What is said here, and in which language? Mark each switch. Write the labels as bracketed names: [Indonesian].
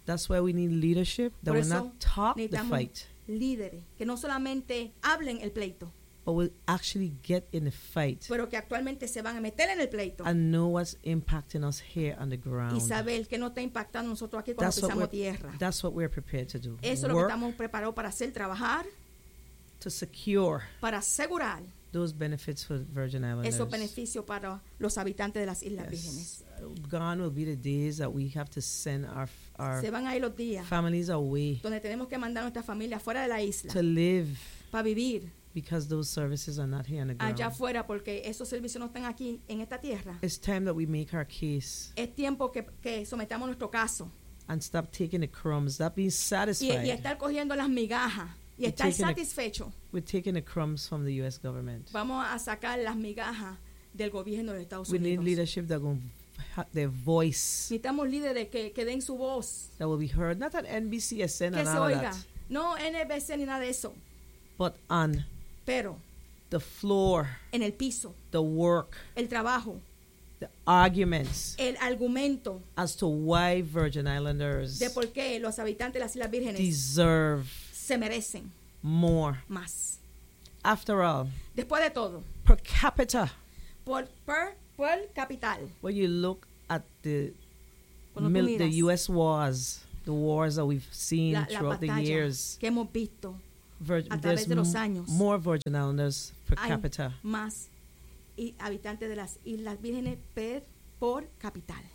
[English] That's why we need leadership that will not talk the fight. [Spanish] Líderes que no solamente hablen el pleito, [English] but will actually get in the fight, [Spanish] pero que actualmente se van a meter en el pleito, [English] and know what's impacting us here on the ground. [Spanish] Isabel, que no está impactando nosotros aquí cuando pisamos tierra. [English] That's what we're prepared to do. [Spanish] Eso es lo que estamos preparados para hacer, trabajar, [English] to secure, [Spanish] para asegurar [English] those benefits for Virgin Islanders. [Spanish] Esos beneficios para los habitantes de las Islas Vírgenes. [English] Gone will be the days that we have to send our [Spanish] se van a ir los días [English] families away [Spanish] donde tenemos que mandar nuestra familia fuera de la isla [English] to live [Spanish] para vivir [English] because those services are not here on the ground. [Spanish] Allá afuera porque esos servicios no están aquí en esta tierra. [English] It's time that we make our case. [Spanish] Es tiempo que sometamos nuestro caso [English] and stop taking the crumbs, stop being satisfied [Spanish] y estar cogiendo las migajas y estar satisfecho. [English] We're taking the crumbs from the U.S. government. [Spanish] Vamos a sacar las migajas del gobierno de Estados [English] we [Spanish] Unidos. [English] We need leadership that will their voice. [Spanish] Necesitamos líderes que den su voz. [English] That will be heard, not on NBC, SN, and all [Spanish] oiga. [English] That. [Spanish] No NBC ni nada de eso. [English] But on. [Spanish] Pero. [English] The floor. [Spanish] En el piso. [English] The work. [Spanish] El trabajo. [English] The arguments. [Spanish] El argumento. [English] As to why Virgin Islanders. [Spanish] De por qué los habitantes de las Islas Vírgenes. [English] Deserve. [Spanish] Se merecen. [English] More. [Spanish] Más. [English] After all. [Spanish] Después de todo. [English] Per capita. [Spanish] Por capital. [English] When you look at the U.S. wars, the wars that we've seen throughout the years. [Spanish] Que hemos visto a través de los años. [English] More Virgin Islanders per capita. [Spanish] Más habitantes de las Islas Vírgenes por capital.